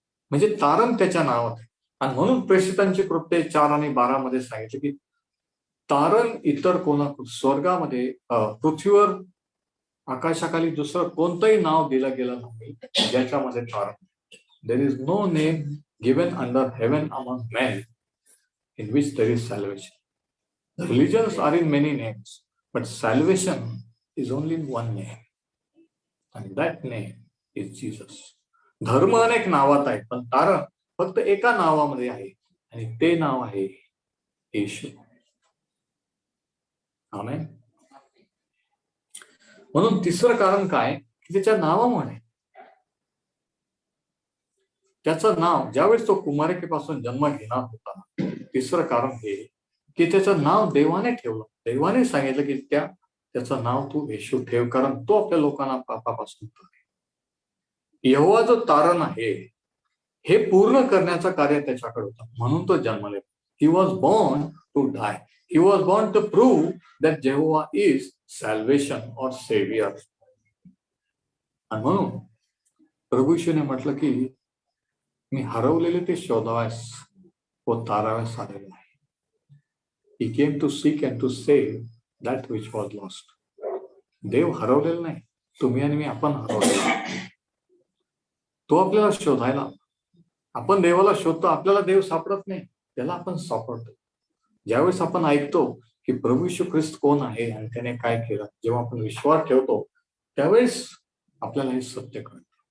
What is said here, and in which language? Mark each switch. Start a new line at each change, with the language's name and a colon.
Marathi: म्हणजे तारण त्याच्या नावात आहे. आणि म्हणून प्रेषितांची कृत्ये 4 आणि 12 मध्ये सांगितले की तारण इतर कोणा स्वर्गामध्ये पृथ्वीवर आकाशाखाली दुसरं कोणतंही नाव दिलं गेलं नाही ज्याच्यामध्ये तारण.
English: There is no name given under heaven among men in which there is salvation. The religions are in many names, but salvation is only in one name, and that name is Jesus.
Marathi: धर्म अनेक नावात आहेत, पण तारण फक्त एका नावामध्ये आहे, आणि ते नाव आहे येशू. आमेन. म्हणून तिसरं कारण काय की त्याच्या नावामुळे, त्याचं नाव ज्यावेळेस तो कुमारिकेपासून जन्म घेणार होता, तिसरं कारण हे की त्याचं नाव देवाने ठेवलं. देवाने सांगितलं की त्याचं नाव तू येशू ठेव, कारण तो आपल्या लोकांना पापापासून यहोवा जो तारण आहे हे पूर्ण करण्याचं कार्य त्याच्याकडे होतं, म्हणून तो जन्मले.
English: He was born to die. He was born to prove that Jehovah is salvation और saviour.
Marathi: आणि म्हणून प्रभू येशूने म्हटलं की मी हरवलेले ते शोधाव्यास व ताराव्यास आलेलो आहे.
English: He came to seek and to save that which was lost.
Marathi: देव हरवलेला नाही, तुम्ही आणि मी आपण हरवलेला. तो आपल्याला शोधायला, आपण देवाला शोधतो, आपल्याला देव सापडत नाही, त्याला आपण सापडतो. ज्यावेळेस आपण ऐकतो की प्रभू येशू ख्रिस्त कोण आहे आणि त्याने काय केलं, जेव्हा आपण विश्वास ठेवतो त्यावेळेस आपल्याला हे सत्य कळतं.